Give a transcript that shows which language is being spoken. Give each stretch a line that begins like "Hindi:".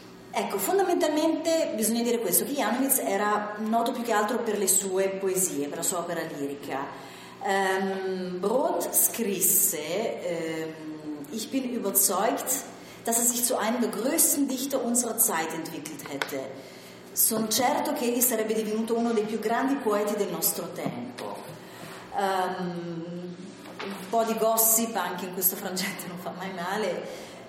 Italian: Ecco, fondamentalmente bisogna dire questo, che Janowicz era noto più che altro per le sue poesie, per la sua opera lirica.
German: Brod
Italian: scrisse
German: Ich bin überzeugt, dass sich zu einem der größten Dichter unserer Zeit entwickelt hätte.
Italian: Sono certo che egli sarebbe divenuto uno dei più grandi poeti del nostro tempo. Un po' di gossip anche in questo frangente non fa mai male.